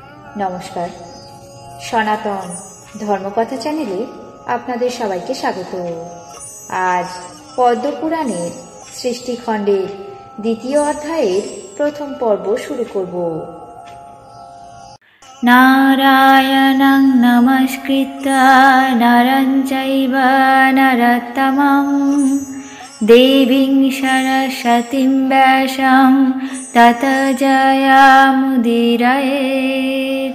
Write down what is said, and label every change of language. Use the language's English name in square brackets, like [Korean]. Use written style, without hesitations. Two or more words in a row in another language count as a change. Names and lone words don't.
[Bangla] নমস্কার, সনাতন ধর্মকথা চ্যানেলে আপনাদের সবাইকে স্বাগত। আজ পদ্মপুরাণের সৃষ্টিখণ্ডের দ্বিতীয় অধ্যায়ের প্রথম পর্ব শুরু করব। [Sanskrit] नारायणं नमस्कृत्य नरं चैव नरोत्तमं देवीं सरस्वतीं व्यासं ततो जयमुदीरयेत्।